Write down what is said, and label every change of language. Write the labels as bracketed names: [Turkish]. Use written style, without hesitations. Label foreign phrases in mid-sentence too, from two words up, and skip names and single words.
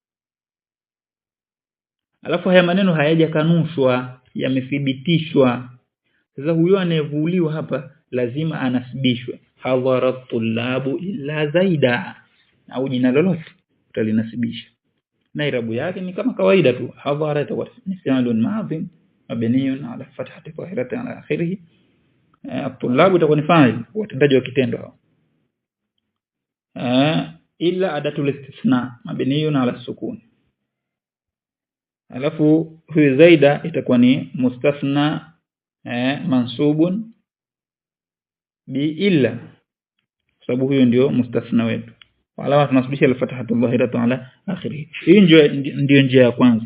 [Swahili] Alafu haya maneno hayajakanushwa, yamethibitishwa. Sasa huyo anayevuliwa hapa lazima anasibishwe, [Arabic] حضر الطلاب إلا زيدا, [Swahili] au jina lolote utalinasibisha. Na irabu yake ni kama kawaida tu, hadhara ni [Arabic] فعل ماض مبني على الفتحة الظاهرة على آخره. [Swahili] At-tullab itakuwa ni fa'il, watendaji wa kitendo hao. [Arabic] إلا أداة الاستثناء مبني على السكون. [Swahili] Alafu huyu zaida itakuwa ni [Arabic] مستثنى منصوب بإلا, [Swahili] sababu huyo ndio mustathna wetu. Wala tunasubisha [Arabic] الفتحة الظاهرة على آخره. [Swahili] Hii ndio njia ya kwanza.